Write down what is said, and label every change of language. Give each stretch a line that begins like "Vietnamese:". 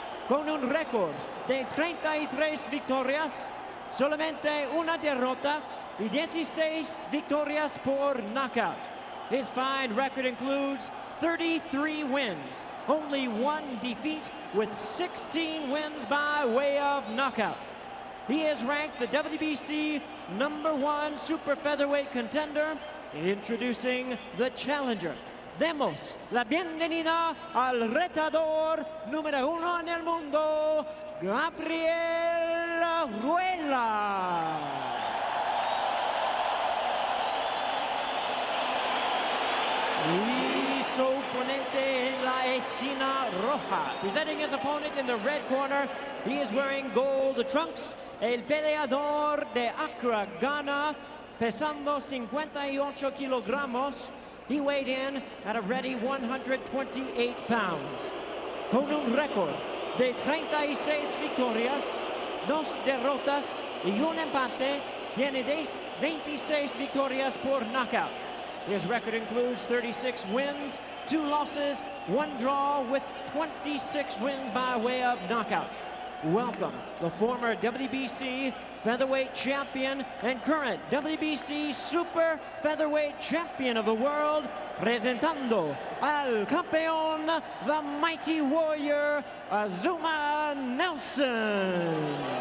Spanish: Con un récord de 33 victorias, solamente una derrota y 16 victorias por knockout.
English: His fine record includes 33 wins, only 1 defeat, with 16 wins by way of knockout. He is ranked the WBC #1 super featherweight contender. Introducing the challenger.
Spanish: Demos la bienvenida al retador número 1 en el mundo, Gabriel Ruelas. Y su oponente en la esquina roja.
English: Presenting his opponent in the red corner, he is wearing gold trunks.
Spanish: El peleador de Accra, Ghana, pesando 58 kilogramos.
English: He weighed in at a ready 128 pounds.
Spanish: Con un récord de 36 victorias, 2 derrotas y un empate, tiene 26 victorias por knockout.
English: His record includes 36 wins, 2 losses, 1 draw, with 26 wins by way of knockout. Welcome the former WBC Featherweight Champion and current WBC Super Featherweight Champion of the world,
Spanish: presentando al campeón,
English: the mighty warrior, Azumah Nelson.